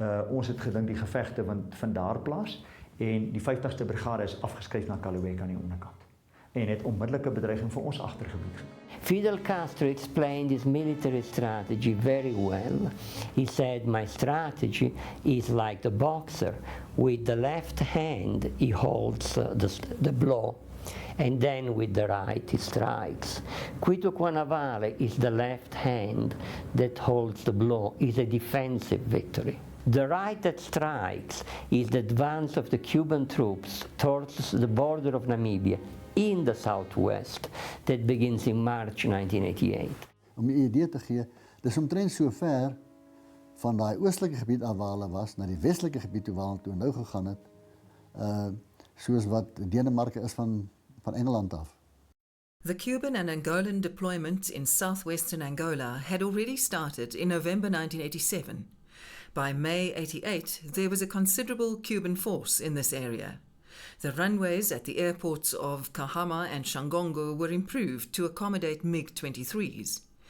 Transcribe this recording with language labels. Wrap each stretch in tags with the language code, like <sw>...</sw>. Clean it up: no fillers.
<af>Ons het gedink die gevegte van daar plaas en die 50ste brigade is afgeskuif na Kalawek aan die onderkant en het onmiddellike bedreiging vir ons agtergebied.</af> <en>Fidel Castro explained his military strategy very well. He said, my strategy is like the boxer. With the left hand, he holds the blow, and then with the right, he strikes. Quito Cuanavale is the left hand that holds the blow, is a defensive victory. The right that strikes is the advance of the Cuban troops towards the border of Namibia in the southwest that begins in March 1988.</en> <af>Om 'n idee te gee, dis omtrent so ver van daai oostelike gebied af waar hulle was na die westelike gebied toe waar hulle toe nou gegaan het, soos wat Denemarke is van Engeland af.</af> <en>The Cuban and Angolan deployment in southwestern Angola had already started in November 1987. By May 88, there was a considerable Cuban force in this area. The runways at the airports of Kahama and Shangongo were improved to accommodate MiG-23s.</en>